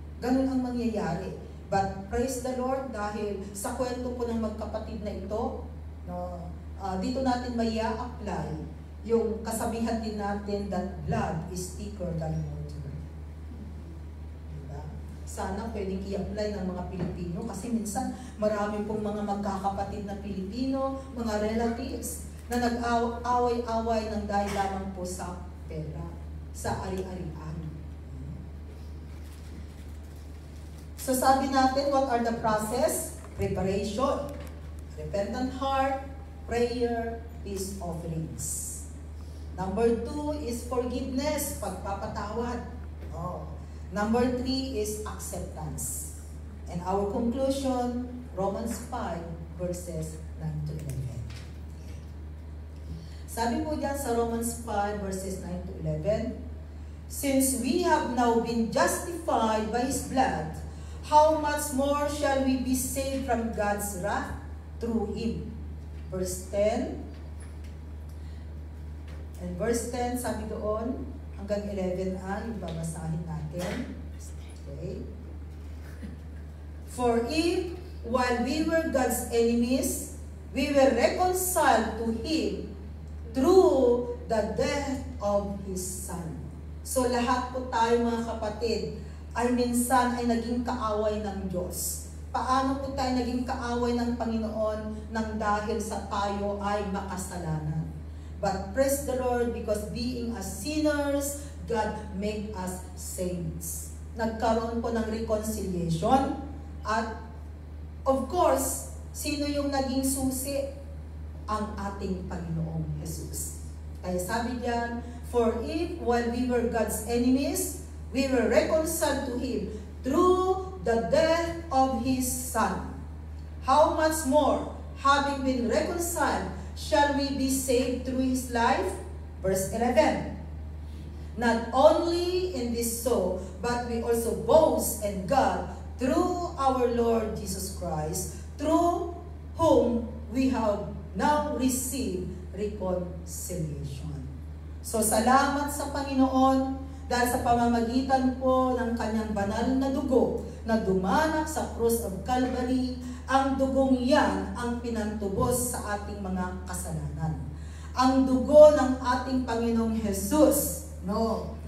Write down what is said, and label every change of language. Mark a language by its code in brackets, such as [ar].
[tl] Ganun ang mangyayari. [en] But praise the Lord [tl] dahil sa kwento po ng magkapatid na ito, no, dito natin may apply yung kasabihan din natin [en] that blood is thicker than water. [tl] Diba? Sana pwedeng i-apply ng mga Pilipino kasi minsan marami pong mga magkakapatid na Pilipino, mga relatives na nag-away-away ng dahil lamang po sa pera, sa ari-arian. [en] So [tl] sabi natin, [en] what are the process? Preparation, repentant heart, prayer, peace offerings. Number 2 is forgiveness, pagpapatawad. Number 3 is acceptance. And our conclusion, Romans 5 verses 9 to 11. [tl] Sabi po dyan sa [en] Romans 5 verses 9 to 11, since we have now been justified by His blood, how much more shall we be saved from God's wrath through Him? Verse 10. And verse 10, [tl] sabi doon, hanggang 11 yung babasahin natin. Okay. [en] For if, while we were God's enemies, we were reconciled to Him through the death of His Son. [tl] So lahat po tayo mga kapatid, ay minsan ay naging kaaway ng Diyos. Paano po tayo naging kaaway ng Panginoon nang dahil sa tayo ay makasalanan? [en] But praise the Lord, because being as sinners, God made us saints. [tl] Nagkaroon po ng reconciliation. At [en] of course, [tl] sino yung naging susi? Ang ating Panginoong Jesus. Kaya sabi diyan, [en] for if while we were God's enemies, we were reconciled to Him through the death of His Son. How much more, having been reconciled, shall we be saved through His life? Verse 11. Not only in this so, but we also boast in God through our Lord Jesus Christ, through whom we have now received reconciliation. [tl] So salamat sa Panginoon dahil sa pamamagitan po ng kanyang banal na dugo na dumanak sa cross of Calvary, ang dugong yan ang pinantubos sa ating mga kasalanan. Ang dugo ng ating Panginoong Jesus, no?